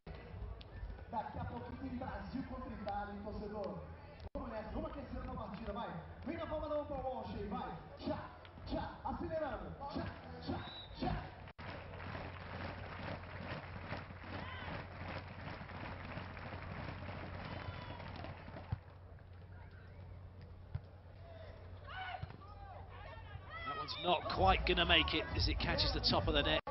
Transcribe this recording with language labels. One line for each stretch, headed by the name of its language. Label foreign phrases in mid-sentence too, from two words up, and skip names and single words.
Portuguese: Daqui a pouquinho tem Brasil contra Itália, hein, torcedor? Vamos nessa, vamos aquecendo a partida, vai. Vem na palma da mão para o Walsh aí, vai. Tchá, tchá, acelerando. Tchá, tchá, tchá.
English: That one's not quite going to make it as it catches the top of the net.